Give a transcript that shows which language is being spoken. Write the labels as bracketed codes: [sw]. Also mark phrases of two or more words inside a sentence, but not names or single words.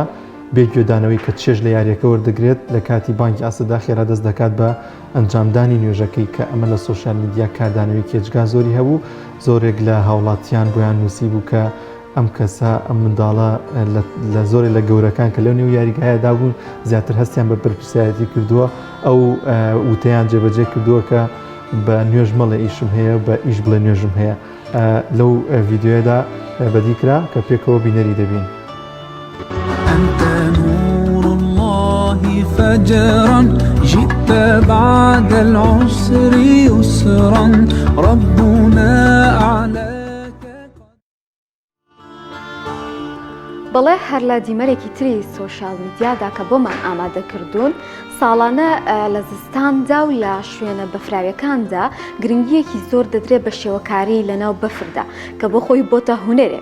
[ckb] بێگوێدانەوەی کە چێژ لە یاریەکە وەردەگرێت لە کاتی بانکی ئاسردا خێرا دەست دەکات بە ئەنجامدانی نوێژەکەی کە ئەمە لە [en] social media [ckb] کاردانەوەی کێجگا زۆری هەبوو زۆرێک لە هاوڵاتیان بۆیان نووسی بوو کە ئەم کەسە ئەم منداڵە لە زۆرێک لە گەورەکان کە لەو نێو یاریگایەدا بوون زیاتر هەستیان بە بەرپرسایەتی کردووە ئەو وتەیان جێبەجێ کردووە کە بە نوێژ مەڵێ ئیشم هەیە بە ئیش بڵێ نوێژم هەیە لەو ڤیددیۆدا بەدیکرا کە پێکەوە بینەری دەبین. [ar] فجرا جئت بعد العسر يسرا ربنا أعلاك. [ckb] بەڵێ هەر لە دیمەرێکی تری [en] social media [ckb] کە بۆمان ئامادەکردوون ساڵانە لە زستاندا و لە شوێنە بەفراویەکاندا گرنگیەکی زۆر دەدرێت بە شێوەکاری لەناو بەفردا کە بۆ خۆی بۆتە هونەرێک.